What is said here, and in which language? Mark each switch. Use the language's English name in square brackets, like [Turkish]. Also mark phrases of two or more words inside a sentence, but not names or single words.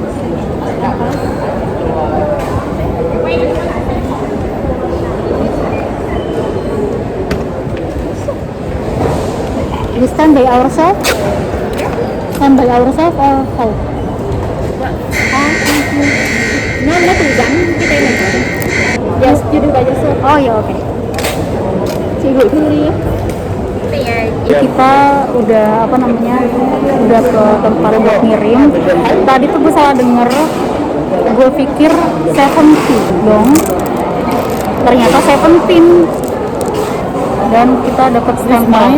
[English] We stand by ourselves? Stand by ourselves or how? [Vietnamese] Nó tự dẫn cái tên này. Yes, chưa đưa bài giấy. [Indonesian] Oh ya oke. [Vietnamese] Chị gửi thư đi ya. [Indonesian] Kita udah apa namanya udah ke tempat buat ngirim. Tadi tuh gue salah denger, gue pikir 70 dong, ternyata 17 dan kita dapat stempelnya.